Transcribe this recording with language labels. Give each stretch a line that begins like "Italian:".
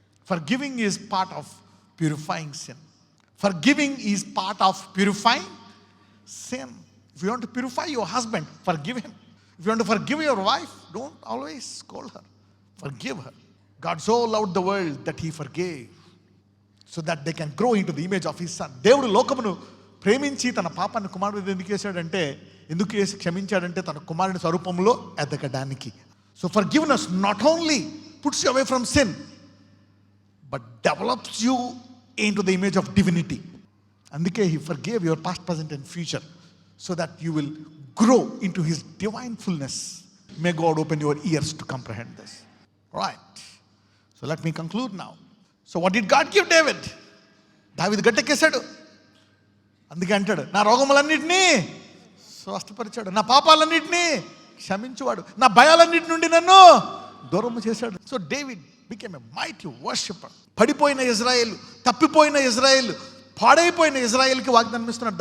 English: Forgiving is part of purifying sin. Forgiving is part of purifying sin. If you want to purify your husband, forgive him. If you want to forgive your wife, don't always scold her. Forgive her. God so loved the world that he forgave, so that they can grow into the image of his son.
Telugu: దేవుడు లోకమును ప్రేమించి తన పాపాన్ని కుమారుడు ఎందుకు వేశాడంటే, ఎందుకు వేసి క్షమించాడంటే తన కుమారుని స్వరూపంలో ఎదగడానికి.
English: So forgiveness not only puts you away from sin, but develops you into the image of divinity.
Telugu: అందుకే
English: he forgave your past, present and future, so that you will grow into his divine fullness. May God open your ears to comprehend this. Right. So let me conclude now. So what did God give David?
Telugu: దావీదు గట్టెక్కేశాడు. అందుకే అంటాడు, నా రోగములన్నిటినీ స్వస్థపరిచాడు, నా పాపాలన్నిటినీ క్షమించువాడు, నా భయాలన్నిటి నుండి నన్ను దూరం చేశాడు.
English: So David became a mighty worshipper.
Telugu: పడిపోయిన ఇజ్రాయేల్, తప్పిపోయిన ఇజ్రాయేల్, పాడైపోయిన ఇజ్రాయేల్కి వాగ్దానం ఇస్తున్నాడు.